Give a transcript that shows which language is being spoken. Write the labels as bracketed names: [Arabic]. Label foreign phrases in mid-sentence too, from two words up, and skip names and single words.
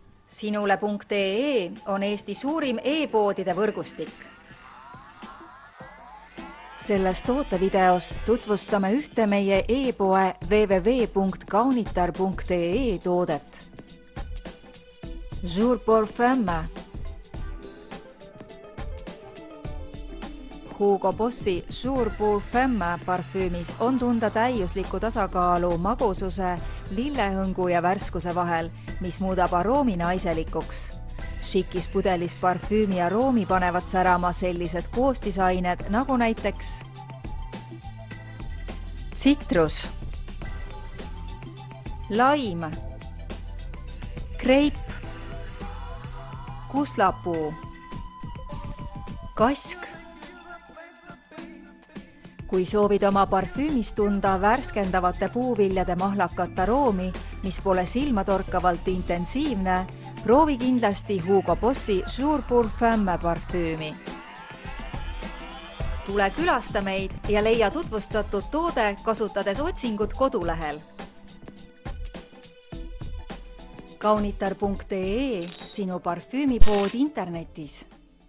[Estonian] Sinule.ee on Eesti suurim e-poodide võrgustik. Selles tootevideos tutvustame ühte meie e-poe www.kaunitar.ee toodet. Jour pour femme. Hugo Bossi Jour pour femme parfüümis on tunda täiuslikku tasakaalu magususe, lillehõngu ja värskuse vahel, mis muudab aroomi naiselikuks. Šikis pudelis parfüümi aroomi panevad särama sellised koostisained nagu näiteks tsitrus, laim, kreip, kuslapuu, kask. Kui soovid oma parfüümis tunda värskendavate puuviljade mahlakat aroomi, mis pole silmatorkavalt intensiivne, proovi kindlasti Hugo Bossi Jour pour femme parfüümi. Tule külasta meid ja leia tutvustatud toode kasutades otsingut kodulehel. Kaunitar.ee, sinu parfüümipood internetis.